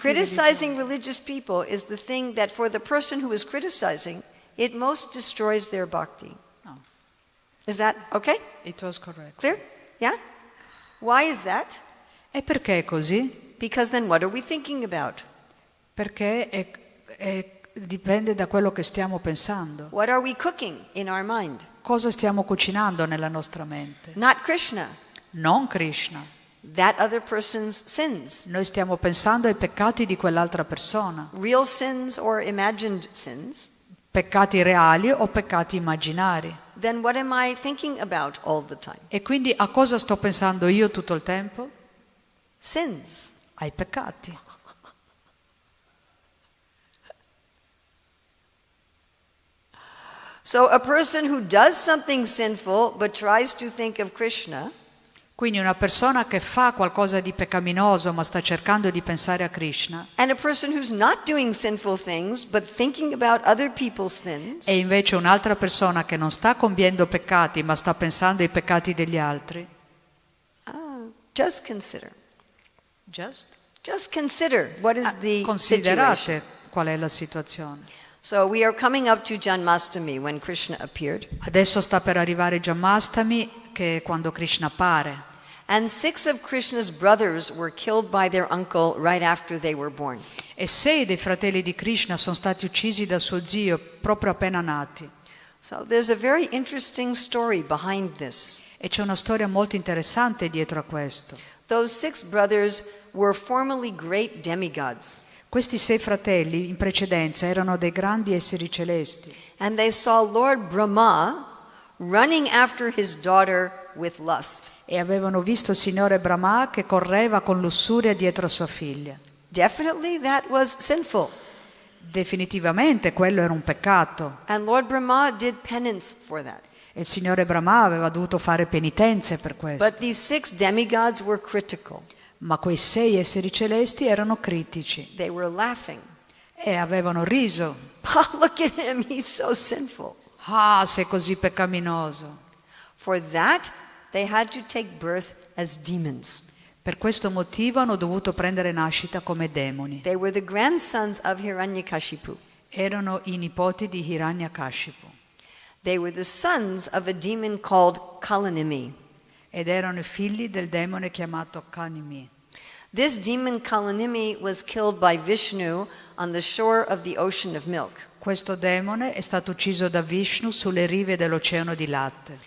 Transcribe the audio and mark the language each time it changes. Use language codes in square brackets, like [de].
[en] criticizing religious people is the thing that for the person who is criticizing, it most destroys their bhakti. No. Is that okay? It was correct. Clear? Yeah? Why is that? [it] E perché è così? [en] Because then what are we thinking about? [it] Perché dipende da quello che stiamo pensando. [en] What are we cooking in our mind? [it] Cosa stiamo cucinando nella nostra mente? [en] Not Krishna. [it] Non Krishna. [en] That other person's sins. [it] Noi stiamo pensando ai peccati di quell'altra persona. [en] Real sins or imagined sins. [it] Peccati reali o peccati immaginari. [en] Then what am I thinking about all the time? [it] E quindi a cosa sto pensando io tutto il tempo? [en] Sins. [it] Ai peccati. [en] So a person who does something sinful but tries to think of Krishna, [it] Quindi una persona che fa qualcosa di peccaminoso ma sta cercando di pensare a Krishna, [en] and a person who's not doing sinful things but thinking about other people's sins, [it] e invece un'altra persona che non sta compiendo peccati ma sta pensando ai peccati degli altri. [en] just consider. Just Just consider what is the situation. [it] considerate qual è la situazione. [en] So we are coming up to Janmashtami when Krishna appeared. [it] Adesso sta per arrivare Janmashtami, che è quando Krishna appare. [en] And 6 of Krishna's brothers were killed by their uncle right after they were born. [it] E 6 dei fratelli di Krishna sono stati uccisi da suo zio proprio appena nati. [en] So there's a very interesting story behind this. [it] E c'è una storia molto interessante dietro a questo. [en] Those 6 brothers were formerly great demigods. [it] Questi 6 fratelli in precedenza erano dei grandi esseri celesti. [en] And they saw Lord Brahma running after his daughter with lust. [it] E avevano visto il Signore Brahma che correva con lussuria dietro a sua figlia. [en] Definitely that was sinful. [it] Definitivamente quello era un peccato. [en] And Lord Brahma did penance for that. [it] E il Signore Brahma aveva dovuto fare penitenze per questo. [en] But these 6 demigods were critical. [it] Ma quei 6 esseri celesti erano critici [en] They were laughing. [it] e avevano riso. [en] Oh, look at him, he's so sinful. [it] Ah, sei così peccaminoso. [en] For that, they had to take birth as demons. [it] Per questo motivo hanno dovuto prendere nascita come demoni. [en] They were the grandsons of Hiranyakashipu. [it] Erano i nipoti di Hiranyakashipu [en] They were the sons of a demon called Kalanimi. [it] ed erano i figli del demone chiamato Kanimi. [en] This demon Kalanimi was killed by Vishnu on the shore of the ocean of milk [it] Questo demone è stato ucciso da Vishnu sulle rive dell'oceano di latte,